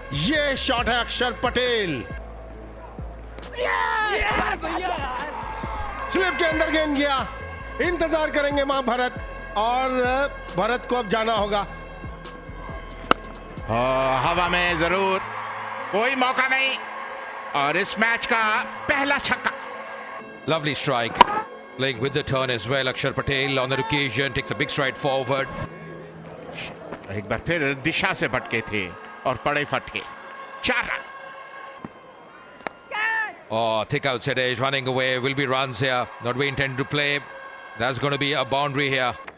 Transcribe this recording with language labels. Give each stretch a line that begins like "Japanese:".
Hindi: ये शॉट है अक्षर पटेल, स्लिप के अंदर गेंद गया। इंतजार करेंगे मां भरत, और भरत को अब जाना होगा। हवा में जरूर कोई मौका नहीं, और इस मैच का पहला छक्का।
English: Lovely strike, playing with the turn as well. Akshar Patel on that occasion takes a big stride forward.
Hindi: एक बार फिर दिशा से भटके थे और पड़े फटके। 4 run.
English: Oh, thick outside edge, running away, will be runs here. Not we intend to play. That's going to be a boundary here.